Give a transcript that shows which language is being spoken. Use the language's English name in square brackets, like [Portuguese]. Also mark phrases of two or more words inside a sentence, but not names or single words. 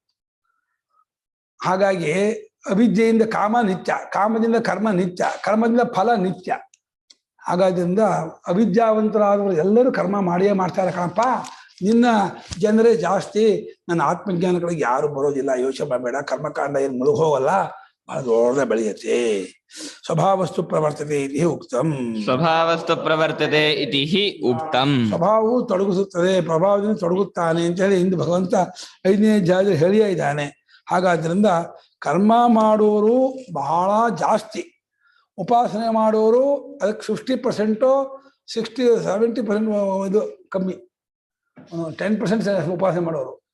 [Kannada] ಹಾಗಾಗಿ ಅವಿದ್ಯೆಯಿಂದ ಕಾಮ ನಿತ್ಯ, ಕಾಮದಿಂದ ಕರ್ಮ ನಿತ್ಯ, ಕರ್ಮದಿಂದ ಫಲ ನಿತ್ಯ. ಹಾಗಾದ್ರಿಂದ ಅವಿದ್ಯಾವಂತರಾದವರು ಎಲ್ಲರೂ ಕರ್ಮ ಮಾಡಿಯೇ ಮಾಡ್ತಾರೆ ಕಣಪ್ಪ. ನಿನ್ನ ಜನರೇ ಜಾಸ್ತಿ, ನನ್ನ ಆತ್ಮಜ್ಞಾನಗಳಿಗೆ ಯಾರು ಬರೋದಿಲ್ಲ, ಯೋಚನೆ ಮಾಡಬೇಡ. ಕರ್ಮಕಾಂಡ ಏನು ಮುಳುಗೋಗಲ್ಲ, ಬಹಳ ದೊಡ್ಡ ಬೆಳೆಯುತ್ತೆ. [Sanskrit] ಸ್ವಭಾವಸ್ತು ಪ್ರವರ್ತತೆ ಇತಿ ಉಕ್ತಂ. ಸ್ವಭಾವಸ್ತು ಪ್ರವರ್ತತೆ ಇತಿ ಉಕ್ತಂ. [Kannada] ಸ್ವಭಾವವು ತೊಡಗಿಸುತ್ತದೆ, ಪ್ರಭಾವದಿಂದ ತೊಡಗುತ್ತಾನೆ ಅಂತ ಹೇಳಿ ಇಂದು ಭಗವಂತ 5ನೇ ಅಧ್ಯಾಯದಲ್ಲಿ ಹೇಳಿಯೇ ಇದ್ದಾನೆ. ಹಾಗಾದ್ರಿಂದ ಕರ್ಮ ಮಾಡೋರು ಬಹಳ ಜಾಸ್ತಿ, ಉಪಾಸನೆ ಮಾಡೋರು ಅದಕ್ಕೆ 50%, 70% ಇದು ಕಮ್ಮಿ, 10% ಉಪಾಸನೆ ಮಾಡೋರು.